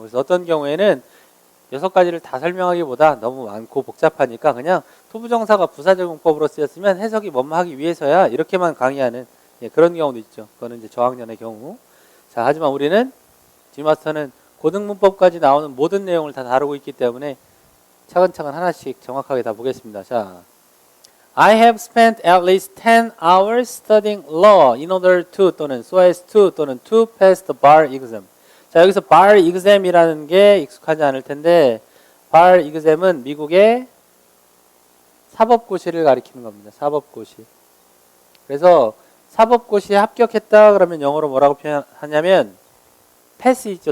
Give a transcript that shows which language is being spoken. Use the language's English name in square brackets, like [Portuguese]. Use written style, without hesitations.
[Korean] 그래서 어떤 경우에는 6가지를 다 설명하기보다 너무 많고 복잡하니까 그냥 투부정사가 부사적 용법으로 쓰였으면 해석이 뭐뭐 하기 위해서야 이렇게만 강의하는 그런 경우도 있죠. 그거는 이제 저학년의 경우. 자, 하지만 우리는 G마스터는 고등문법까지 나오는 모든 내용을 다 다루고 있기 때문에 차근차근 하나씩 정확하게 다 보겠습니다. [English] 자, I have spent at least 10 hours studying law in order to [Korean] 또는 [English] so as to 또는 to pass the bar exam. [Korean] 자, 여기서 bar exam이라는 게 익숙하지 않을 텐데 bar exam은 미국의 사법고시를 가리키는 겁니다. 사법고시. 그래서 사법고시에 합격했다 그러면 영어로 뭐라고 표현하냐면 패스 있죠.